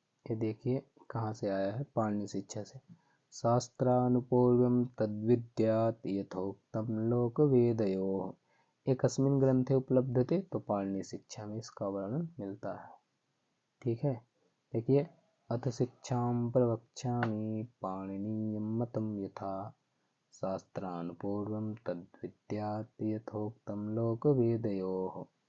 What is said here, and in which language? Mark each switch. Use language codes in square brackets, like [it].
[hi] ये देखिए कहाँ से आया है, पाणिनि शिक्षा से। [sa] शास्त्रानुपूर्वं तद्विद्यात् यथोक्तं लोकवेदयोः एकस्मिन् ग्रंथे उपलब्धते। [hi] तो पाणिनि शिक्षा में इसका वर्णन मिलता है। ठीक है, देखिए, [sa] अथ शिक्षां प्रवक्ष्यामि पाणिनीयं मतं यथा शास्त्रानुपूर्वं तद्विद्यात् यथोक्तं लोकवेदयोः।